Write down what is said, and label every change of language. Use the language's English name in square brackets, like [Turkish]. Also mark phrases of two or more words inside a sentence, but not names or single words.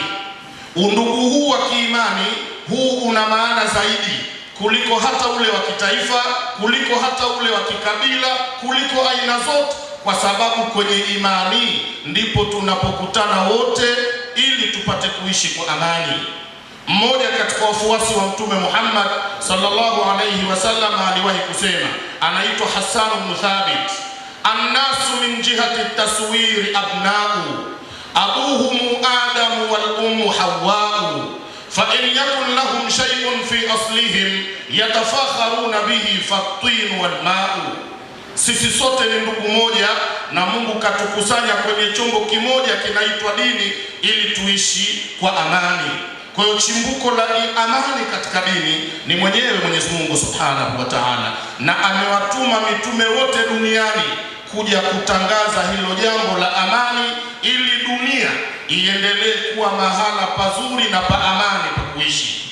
[Swahili] Undugu huu wa kiimani, huu una maana zaidi kuliko hata ule wa kitaifa, kuliko hata ule wa kikabila, kuliko aina zote, kwa sababu kwenye imani ndipo tunapokutana wote ili tupate kuishi kwa amani. Mmoja katika wafuasi wa Mtume Muhammad [Arabic] صلى الله عليه وسلم [Swahili] aliwahi kusema, anaitwa Hassan ibn Thabit, [Arabic] الناس من جهة التصوير أبناء أبوهم آدم والأم حواء فإن يكن لهم شيء في أصلهم يتفاخرون به فالطين والماء. [Swahili] Sisi sote ni ndugu moja, na Mungu katukusanya kwenye chombo kimoja kinaitwa dini ili tuishi kwa amani. Kwa hiyo chimbuko la amani katika dini ni mwenyewe Mwenyezi Mungu [Arabic] سبحانه وتعالى, [Swahili] na amewatuma mitume wote duniani kuja kutangaza hilo jambo la amani, ili dunia iendelee kuwa mahala pazuri na pa amani pa kuishi.